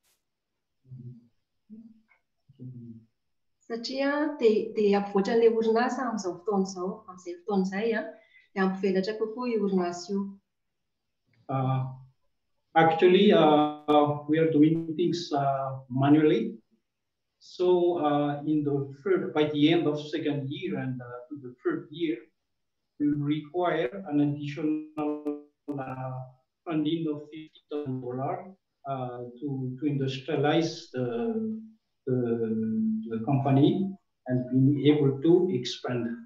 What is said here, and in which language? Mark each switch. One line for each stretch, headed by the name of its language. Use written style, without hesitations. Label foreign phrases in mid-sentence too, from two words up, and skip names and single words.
Malagasy: Satria dia ampivoatra an'ilay orinasa amin'izay fotoana izay dia ampivelatra kokoa io orinasa io.
English: Actually, we are doing things manually. So by the end of second year and to the third year, we require an additional funding of $50,000 to industrialize the company and being able to expand.